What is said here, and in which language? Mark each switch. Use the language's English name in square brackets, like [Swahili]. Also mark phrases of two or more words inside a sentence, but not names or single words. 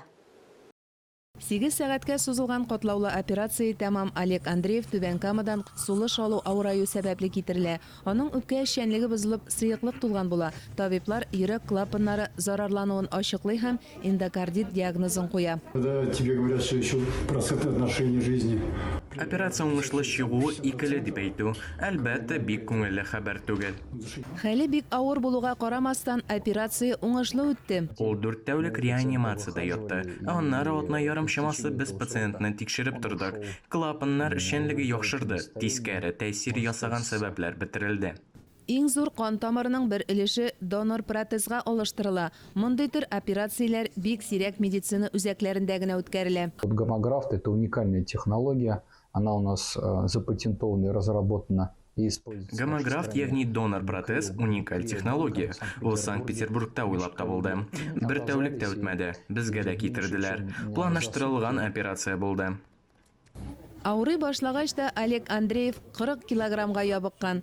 [Tatar] 8 сәгатькә сузылган катлаулы операция тәмам Олег Андреев Түбән Камадан сулыш алу авыраю сәбәпле китерелә. Аның үпкә эшчәнлеге бозылып, сыеклык тулган була. Табиблар йөрәк клапаннары зарарлануын ачыклый һәм эндокардит диагнозын куя. [Russian] Когда тебе говорят, что еще процентное отношение жизни. [Tatar] Операция уңышлы чыгуы икеле дип әйтү, әлбәттә бик күңелле хәбәр түгел. Хәле бик авыр булуга карамастан операция уңышлы үтте. Ул 4 тәүлек реанимациядә ятты. Аннары атна ярым чамасы без пациентны тикшереп тордык. Клапаннар эшчәнлеге яхшырды, тискәре тәэсир ясаган сәбәпләр бетерелде. Иң зур кан тамырының бер өлеше донор протезга алыштырыла. Мондый төр операцияләр бик сирәк медицина үзәкләрендә генә үткәрелә. [Russian] Гомографт – это уникальная технология. Она у нас запатентована и разработана. [Tatar] Гомографт, ягъни донор протез, уникаль технология. Ул Санкт-Петербургта уйлап табылды. Бер тәүлек тә үтмәде. Безгә дә китерделәр. Планлаштырылган операция булды. Авырый башлагач та Олег Андреев 40 килограммга ябыккан.